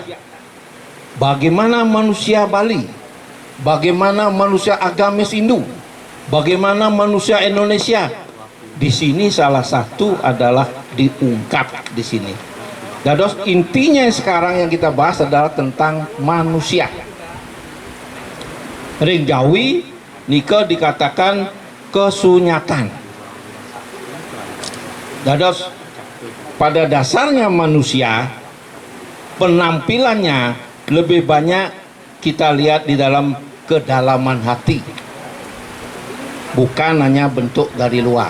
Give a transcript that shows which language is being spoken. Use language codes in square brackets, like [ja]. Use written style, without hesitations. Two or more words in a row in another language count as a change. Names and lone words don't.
[id] Bagaimana manusia Bali, bagaimana manusia agamis Hindu, bagaimana manusia Indonesia. Di sini salah satu adalah diungkap di sini. Dados intinya sekarang yang kita bahas adalah tentang manusia. [ban] Ring Jawi nika [id] dikatakan kesunyatan. Dados pada dasarnya manusia penampilannya lebih banyak kita lihat di dalam kedalaman hati, bukan hanya bentuk dari luar.